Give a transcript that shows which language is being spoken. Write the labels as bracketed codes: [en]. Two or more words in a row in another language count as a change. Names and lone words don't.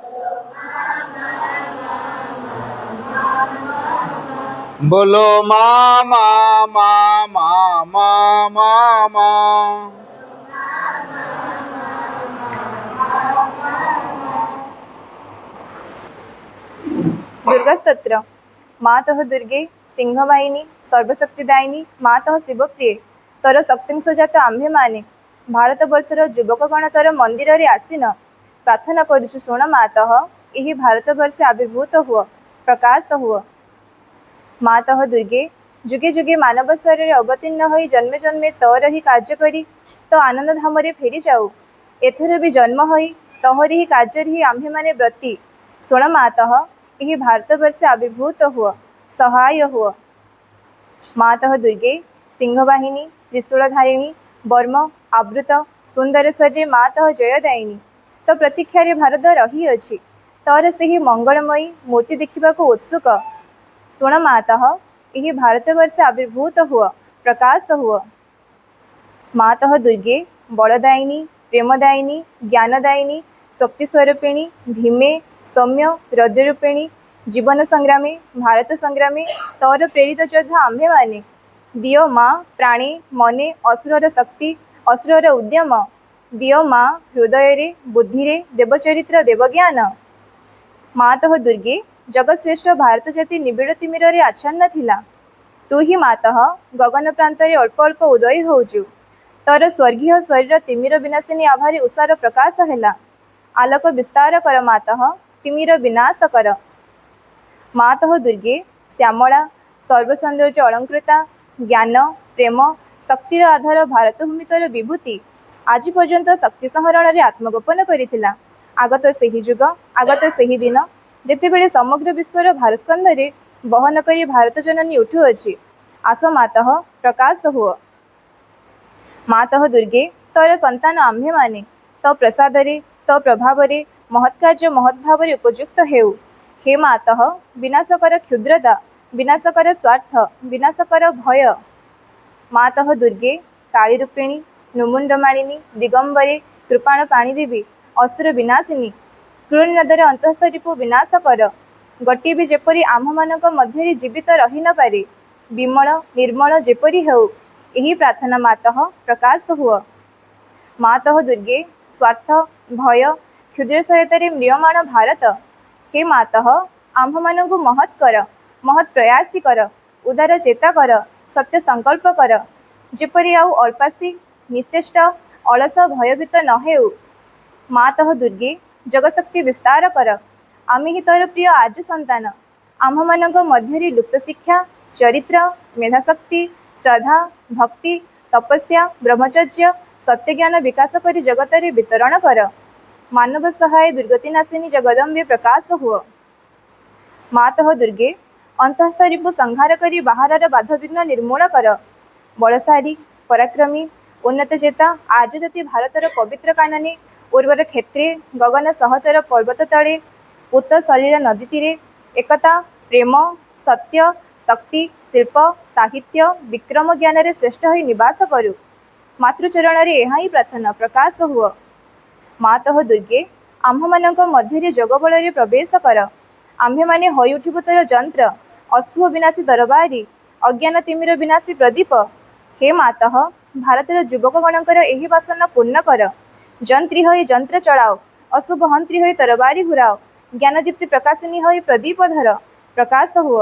[hi] बोलो माँ माँ माँ माँ माँ माँ माँ। [or] ଦୁର୍ଗା ସ୍ତୋତ୍ର। ମାତଃ ଦୁର୍ଗେ ସିଂହବାହିନୀ ସର୍ବଶକ୍ତିଦାୟିନୀ ମାତଃ ଶିବପ୍ରିୟେ ତୋର ଶକ୍ତି ସଜାତ ଆମ୍ଭେ ମାନେ ଭାରତ ବର୍ଷର ଯୁବକଗଣ ତୋର ମନ୍ଦିର ରେ ଆସୀନ ପ୍ରାର୍ଥନା କରୁଛୁ ଶୁଣ ମାତଃ ଏହି ଭାରତ ବର୍ଷେ ଆବିର୍ଭୂତ ହୁଅ ପ୍ରକାଶ ହୁଅ। ମାତଃ ଦୁର୍ଗେ ଯୁଗେ ଯୁଗେ ମାନବ ଶରୀର ଅବତୀର୍ଣ୍ଣ ହୋଇ ଜନ୍ମେ ଜନ୍ମେ ତୋର ହିଁ କାର୍ଯ୍ୟ କରି ତୋ ଆନନ୍ଦ ଧାମ ରେ ଫେରି ଯାଉ ଏଥର ଭି ଜନ୍ମ ହୋଇ ତୋହରି ହିଁ କାର୍ଯ୍ୟ ହିଁ ଆମ୍ଭେ ମାନେ ବ୍ରତୀ ଶୁଣ ମାତଃ ଏହି ଭାରତ ବର୍ଷେ ଆବିର୍ଭୂତ ହୁଅ ସହାୟ ହୁଅ। ମାତଃ ଦୁର୍ଗେ ସିଂହବାହିନୀ ତ୍ରିଶୂଳଧାରିଣୀ ବର୍ମ ଆବୃତ ସୁନ୍ଦର ଶରୀର ମାତଃ ଜୟଦାୟିନୀ ତୋ ପ୍ରତୀକ୍ଷା ରେ ଭାରତ ରହି ଅଛି ତୋର ସେହି ମଙ୍ଗଳମୟୀ ମୂର୍ତ୍ତି ଦେଖିବାକୁ ଉତ୍ସୁକ ଶୁଣ ମାତଃ ଏହି ଭାରତ ବର୍ଷେ ଆବିର୍ଭୂତ ହୁଅ ପ୍ରକାଶ ହୁଅ। ମାତଃ ଦୁର୍ଗେ ବଳଦାୟିନୀ ପ୍ରେମଦାୟିନୀ ଜ୍ଞାନଦାୟିନୀ ଶକ୍ତି ସ୍ୱରୂପିଣୀ ଭୀମେ ସୌମ୍ୟ ହୃଦୟରୂପିଣୀ ଜୀବନ ସଂଗ୍ରାମେ ଭାରତ ସଂଗ୍ରାମେ ତୋର ପ୍ରେରିତ ଯୋଦ୍ଧା ଆମ୍ଭେ ମାନେ ଦିଅ ମାଁ ପ୍ରାଣେ ମନେ ଅସୁରର ଶକ୍ତି ଅସୁରର ଉଦ୍ୟମ ଦିଅ ମାଁ ହୃଦୟ ରେ ବୁଦ୍ଧି ରେ ଦେବଚରିତ୍ର ଦେବଜ୍ଞାନ ମାତଃ ଦୁର୍ଗେ ଜଗତଶ୍ରେଷ୍ଠ ଭାରତ ଜାତି ନିବିଡ଼ ତିମିର ଆଚ୍ଛନ୍ନ ଥିଲା। ତୁ ହିଁ ମାତଃ ଗଗନ ପ୍ରାନ୍ତରେ ଅଳ୍ପ ଅଳ୍ପ ଉଦୟ ହେଉଛୁ। ତୋର ସ୍ୱର୍ଗୀୟ ଶରୀର ତିମିର ବିନାଶିନୀ ଆଭାରୀ ଉଷାର ପ୍ରକାଶ ହେଲା। ଆଲୋକ ବିସ୍ତାର କର ମାତଃ ତିମିର ବିନାଶ କର। ମାତଃ ଦୁର୍ଗେ ଶ୍ୟାମଳା ସର୍ବସୌନ୍ଦର୍ଯ୍ୟ ଅଳଙ୍କୃତା ଜ୍ଞାନ ପ୍ରେମ ଶକ୍ତିର ଆଧାର ଭାରତ ଭୂମିତର ବିଭୂତି ଆଜି ପର୍ଯ୍ୟନ୍ତ ଶକ୍ତି ସଂହରଣ ମେ ଆତ୍ମଗୋପନ କରିଥିଲା। ଆଗତ ସେହି ଯୁଗ ଆଗତ ସେହି ଦିନ ଯେତେବେଳେ ସମଗ୍ର ବିଶ୍ୱର ଭାରସ୍କନ୍ଧରେ ବହନ କରି ଭାରତ ଜନନୀ ଉଠୁଅଛି। ଆସ ମାତଃ ପ୍ରକାଶ ହୁଅ। ମାତଃ ଦୁର୍ଗେ ତୋର ସନ୍ତାନ ଆମ୍ଭେ ମାନେ ତୋ ପ୍ରସାଦରେ ତୋ ପ୍ରଭାବରେ ମହତ୍କାର୍ଯ୍ୟ ମହତ୍ଭାବରେ ଉପଯୁକ୍ତ ହେଉ। ହେ ମାତଃ ବିନାଶକର କ୍ଷୁଦ୍ରତା ବିନାଶକର ସ୍ୱାର୍ଥ ବିନାଶକର ଭୟ। ମାତଃ ଦୁର୍ଗେ କାଳୀ ରୂପିଣୀ ନୃମୁଣ୍ଡମାଳିନୀ ଦିଗମ୍ବରେ କୃପାଣ ପାଣୀଦେବୀ ଅସୁର ବିନାଶିନୀ କ୍ରୂର ନଦର ଅନ୍ତସ୍ଥ ରିପୁ ବିନାଶ କର। ଗୋଟେ ଭି ଯେପରି ଆମ୍ଭମାନଙ୍କ ମଧ୍ୟରେ ଜୀବିତ ରହି ନ ପାରେ ବିମଳ ନିର୍ମଳ ଯେପରି ହେଉ ଏହି ପ୍ରାର୍ଥନା ମାତଃ ପ୍ରକାଶ ହୁଅ। ମାତଃ ଦୁର୍ଗେ ସ୍ୱାର୍ଥ ଭୟ କ୍ଷୁଦ୍ର ସହିତାରେ ମ୍ରିୟମାଣ ଭାରତ। ହେ ମାତଃ ଆମ୍ଭମାନଙ୍କୁ ମହତ୍ କର ମହତ୍ ପ୍ରୟାସୀ କର ଉଦାର ଚେତା କର ସତ୍ୟ ସଙ୍କଳ୍ପ କର ଯେପରି ଆଉ ଅଳ୍ପାସୀ ନିଶ୍ଚେଷ୍ଟ ଅଳସ ଭୟଭୀତ ନ ହେଉ। ମାତଃ ଦୁର୍ଗେ ଯୋଗଶକ୍ତି ବିସ୍ତାର କର। ଆମେ ହିଁ ତୋର ପ୍ରିୟ ଆର୍ଯ୍ୟ ସନ୍ତାନ ଆମ୍ଭମାନଙ୍କ ମଧ୍ୟରେ ଲୁପ୍ତ ଶିକ୍ଷା ଚରିତ୍ର ମେଧାଶକ୍ତି ଶ୍ରଦ୍ଧା ଭକ୍ତି ତପସ୍ୟା ବ୍ରହ୍ମଚର୍ଯ୍ୟ ସତ୍ୟଜ୍ଞାନ ବିକାଶ କରି ଜଗତରେ ବିତରଣ କର। ମାନବ ସହାୟ ଦୁର୍ଗତିନାଶିନୀ ଜଗଦମ୍ବେ ପ୍ରକାଶ ହୁଅ। ମାତଃ ଦୁର୍ଗେ ଅନ୍ତଃସ୍ଥ ରିପୁ ସଂହାର କରି ବାହାରର ବାଧାବିଘ୍ନ ନିର୍ମୂଳ କର। ବଳଶାଳୀ ପରାକ୍ରମୀ ଉନ୍ନତ ଚେତା ଆର୍ଯ୍ୟ ଜାତି ଭାରତର ପବିତ୍ର କାନନେ ଉର୍ବର କ୍ଷେତ୍ରେ ଗଗନ ସହଚର ପର୍ବତ ତଳେ ଉତ୍ତର ସଲିଳ ନଦୀ ତୀରେ ଏକତା ପ୍ରେମ ସତ୍ୟ ଶକ୍ତି ଶିଳ୍ପ ସାହିତ୍ୟ ବିକ୍ରମ ଜ୍ଞାନ ରେ ଶ୍ରେଷ୍ଠ ହୋଇ ନିବାସ କରୁ। ମାତୃଚରଣ ରେ ଏହା ହିଁ ପ୍ରାର୍ଥନା ପ୍ରକାଶ ହୁଅ। ମାତଃ ଦୁର୍ଗେ ଆମ୍ଭମାନଙ୍କ ମଧ୍ୟରେ ଯୋଗବଳ ରେ ପ୍ରବେଶ କର। ଆମ୍ଭେ ମାନେ ହୋଇ ଉଠିବୁ ତୋର ଯନ୍ତ୍ର ଅଶୁଭ ବିନାଶୀ ତରବାରୀ ଅଜ୍ଞାନ ତିମିର ବିନାଶୀ ପ୍ରଦୀପ। ହେ ମାତଃ ଭାରତର ଯୁବକଗଣଙ୍କର ଏହି ବାସନା ପୂର୍ଣ୍ଣ କର। ଯନ୍ତ୍ରୀ ହୋଇ ଯନ୍ତ୍ର ଚଳାଅ ଅଶୁଭ ହନ୍ତ୍ରୀ ହୋଇ ତରବାରୀ ଘୁରାଅ ଜ୍ଞାନଦୀପ୍ତି ପ୍ରକାଶିନୀ ହୋଇ ପ୍ରଦୀପ ଧର ପ୍ରକାଶ ହୁଅ।